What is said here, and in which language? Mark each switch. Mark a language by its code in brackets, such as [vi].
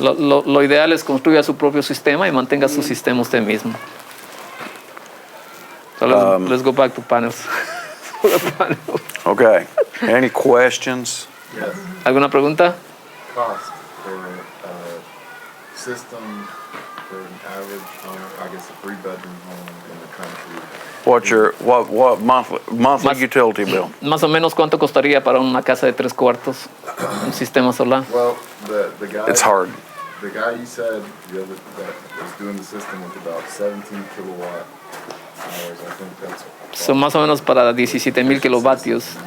[es] Lo ideal es construya su propio sistema y mantenga su sistema usted mismo. [en] So let's go back to panels. Solar panels. okay. Any questions? Yes. [es] ¿Alguna pregunta? [en] Cost for system for an average home, I guess a 3-bedroom home in the country. What monthly [es] Mas- [en] utility bill? [es] Más o menos cuánto costaría para una casa de 3 cuartos un sistema solar. [en] Well, the guy. It's hard. The guy you said the other that was doing the system with about 17 kilowatt hours. I think that's. [es] Son más o menos para 17,000 kilovatios.